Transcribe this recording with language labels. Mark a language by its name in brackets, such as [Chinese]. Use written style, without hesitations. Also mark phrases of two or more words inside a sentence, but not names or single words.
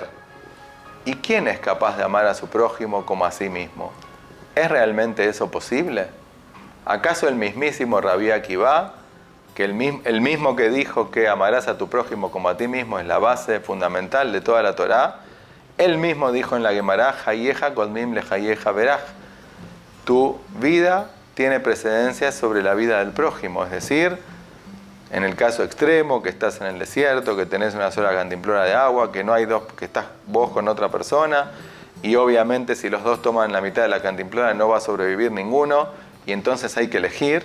[Spanish] ¿Y quién es capaz de amar a su prójimo como a sí mismo? ¿Es realmente eso posible? ¿Acaso el mismísimo Rabí Akiva, que el mismo que dijo que amarás a tu prójimo como a ti mismo es la base fundamental de toda la Torá, él mismo dijo en la Gemara, [Hebrew] חייך קודמים ל חיי חברך, [Spanish] tu vida tiene precedencia sobre la vida del prójimo? Es decir, en el caso extremo, que estás en el desierto, que tenés una sola cantimplora de agua, que no hay dos, que estás vos con otra persona, y obviamente si los dos toman la mitad de la cantimplora no va a sobrevivir ninguno, y entonces hay que elegir.